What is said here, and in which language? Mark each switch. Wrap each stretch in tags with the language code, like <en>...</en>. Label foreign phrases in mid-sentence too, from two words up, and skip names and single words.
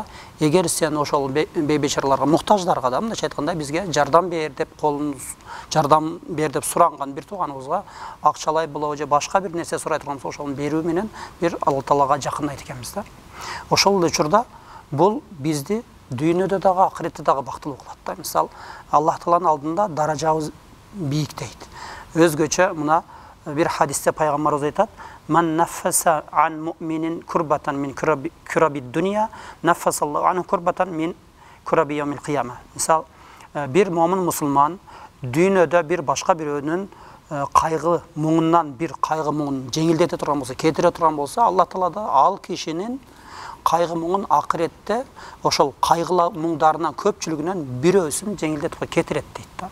<ky>Эгер сен ошол бей-бечараларга, муктаждарга да, мындайча айтканда бизге жардам бер деп суранган бир тууганыбызга акчалай болобу же башка бир нерсе сурай турган болсо, ошону берүү менен бир Алла Таалага жакындайт экенбиз да. Ошол эле учурда бул бизди дүйнөдө дагы, акыретте дагы бактылуу кылат да. Мисал, Аллах Тааланын алдында даражабыз бийик дейт. Өзгөчө мына бир хадисте пайгамбарыбыз айтат:</ky> <ar>"من نفس عن مؤمن كربة من كرب الدنيا، نفس الله عنه كربة من كرب يوم القيامة."</ar> <ky>Мисал, бир момун мусулман дүйнөдө бир башка бирөөнүн кайгы муңунан бир кайгы муңун жеңилдете турган болсо, кетире турган болсо, Алла Таала да ал кишинин кайгы муңун акыретте ошол кайгыла муңдарынан көпчүлүгүнөн бирөөсүн жеңилдетип кетирет дейт да.</ky>